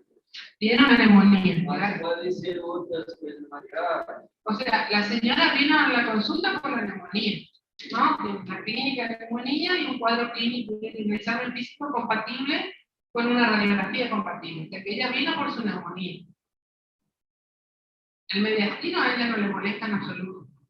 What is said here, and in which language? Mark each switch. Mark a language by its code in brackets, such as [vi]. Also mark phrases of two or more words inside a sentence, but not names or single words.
[es] Tiene una neumonía. [pt] Mas podem ser outras coisas mais graves. [es] O sea, la señora vino a la consulta por la neumonía, ¿no? La clínica de neumonía y un cuadro clínico de un examen físico compatible con una radiografía compatible. O sea, que ella vino por su neumonía. El mediastino a ella no le molesta en absoluto.